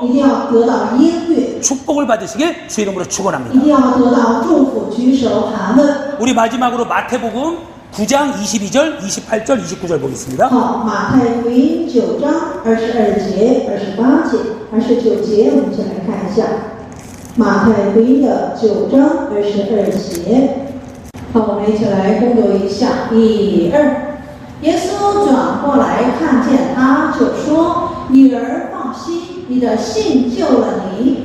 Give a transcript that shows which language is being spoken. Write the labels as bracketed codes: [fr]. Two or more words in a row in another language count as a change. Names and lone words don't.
[zh] 一定要得到应允， [ko] 축복을 받으시길 주 이름으로 [zh] 一 [ko] 축원합니다. [zh] 定要得到祝福，举手谈论。 [ko] 우리 마지막으로 마태복음 9장 22절, 28절, 29절 보겠습니다. [zh] 好，马太福音9章22节、28节、29节，我们一起来看一下。马太福音的9章22节。好，我们一起来共读一下。1、2。耶稣转过来看见他，就说：“女儿放心，你的信救了你。”